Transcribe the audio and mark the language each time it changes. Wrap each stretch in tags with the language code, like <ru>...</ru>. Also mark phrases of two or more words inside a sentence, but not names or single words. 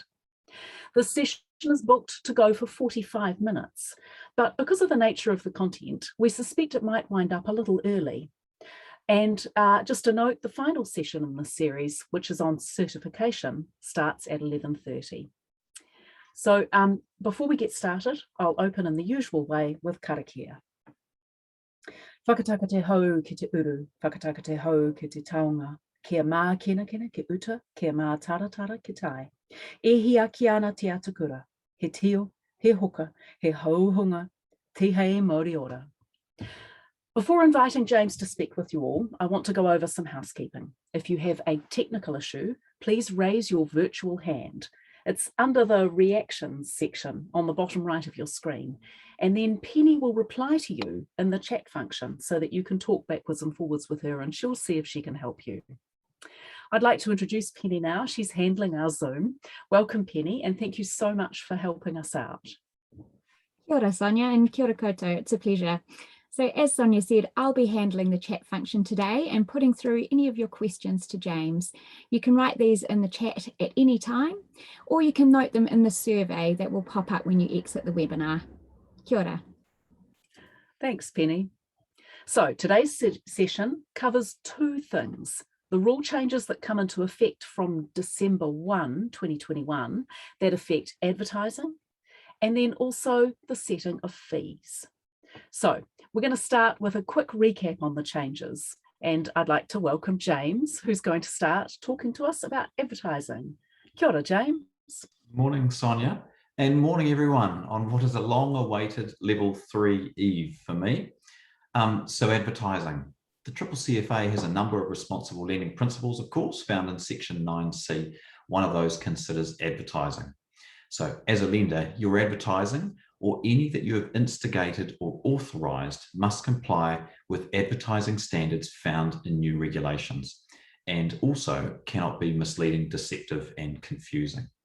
<en>The session is booked to go for 45 minutes, but because of the nature of the content, we suspect it might wind up a little early. And just a note, the final session in this series, which is on certification, starts at 11:30. So before we get started, I'll open in the usual way with karakia.</en> <mi>Whakataka te hau ki te uru, whakataka te hau ki te taonga, kia mā kena kena ki uta, kia mā taratara ki tai. E hia ki ana te atakura, he tio, he hoka, he hauhunga, te hei Māori ora.</mi> <en>Before inviting James to speak with you all, I want to go over some housekeeping. If you have a technical issue, please raise your virtual hand. It's under the reactions section on the bottom right of your screen. And then Penny will reply to you in the chat function so that you can talk backwards and forwards with her and she'll see if she can help you. I'd like to introduce Penny now. She's handling our Zoom. Welcome, Penny, and thank you so much for helping us out.</en> <mi>Kia ora, Sonia, and kia ora koutou.</mi> <en>It's a pleasure. So as Sonia said, I'll be handling the chat function today and putting through any of your questions to James. You can write these in the chat at any time, or you can note them in the survey that will pop up when you exit the webinar.</en> <mi>Kia ora.</mi> <en>Thanks, Penny. So today's session covers two things: the rule changes that come into effect from December 1, 2021 that affect advertising, and then also the setting of fees. So we're going to start with a quick recap on the changes, and I'd like to welcome James, who's going to start talking to us about advertising.</en> <mi>Kia ora, James.</mi> <en>Morning, Sonia, and morning everyone on what is a long-awaited level 3 eve for me. So advertising. The CCCFA has a number of responsible lending principles, of course, found in section 9C. One of those considers advertising. So as a lender, your advertising or any that you have instigated or authorised must comply with advertising standards found in new regulations, and also cannot be misleading, deceptive and confusing.</en>